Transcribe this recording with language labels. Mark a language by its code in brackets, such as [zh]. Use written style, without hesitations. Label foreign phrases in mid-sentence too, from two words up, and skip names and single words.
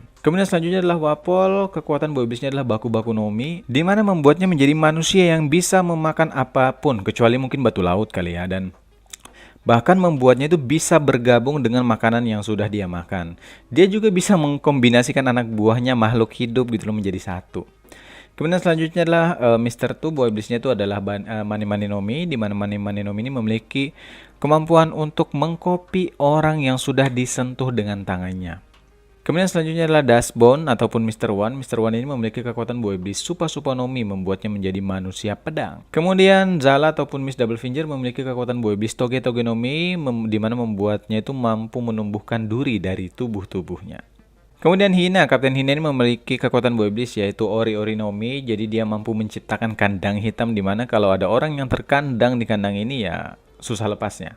[id] Kemudian selanjutnya adalah Wapol, kekuatan buah iblisnya adalah Baku Baku no Mi, di mana membuatnya menjadi manusia yang bisa memakan apapun, kecuali mungkin batu laut kali ya, dan bahkan membuatnya itu bisa bergabung dengan makanan yang sudah dia makan. Dia juga bisa mengkombinasikan anak buahnya makhluk hidup gitu loh menjadi satu. Kemudian selanjutnya adalah Mr. Tu, buah iblisnya itu adalah Mani Mani no Mi, di mana Mani Mani no Mi ini memiliki kemampuan untuk mengcopy orang yang sudah disentuh dengan tangannya. Kemudian selanjutnya adalah Dustbone ataupun Mr. One. Mr. One ini memiliki kekuatan buah iblis Supa Supa no Mi, membuatnya menjadi manusia pedang. Kemudian Zala ataupun Miss Double Finger memiliki kekuatan buah iblis Toge Toge no Mi, di mana membuatnya itu mampu menumbuhkan duri dari tubuhnya. Kemudian Hina, Kapten Hina ini memiliki kekuatan buah iblis yaitu Ori Ori no Mi, jadi dia mampu menciptakan kandang hitam, di mana kalau ada orang yang terkandang di kandang ini ya susah lepasnya.